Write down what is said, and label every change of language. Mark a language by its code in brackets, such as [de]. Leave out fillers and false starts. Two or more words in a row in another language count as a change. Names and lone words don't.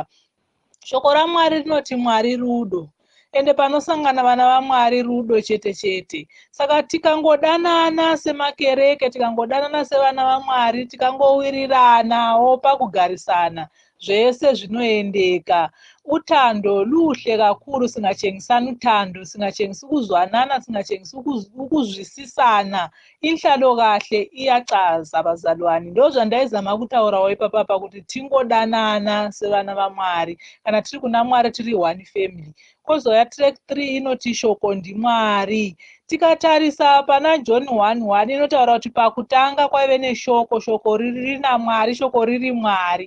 [sn] Shoko raMwari rinoti Mwari rudo. Ende panosangana vana vaMwari rudo chete chete. Saka tikangodanana semakereke, tikangodanana sevana vaMwari, tikangowiriranawo pakugarisana, zvese zvinoendeka. [nd] Utando luhle kakuru, singachengisani utando, singachengisi kuzwanana, singachengisi ukuzwisisana. Inhlalo kahle iyachaza bazalwane. [sn] Ndozvandaizama kutaurawo ipapapa kuti tingodanana sevana vaMwari. Kana tiri kuna Mwari tiri [en] one family. [sn] Kozoya track 3 inoti shoko ndiMwari. Tikatarisa pana John 1:1 inotaura kuti pakutanga kwaive neshoko, shoko riri naMwari, shoko riri Mwari.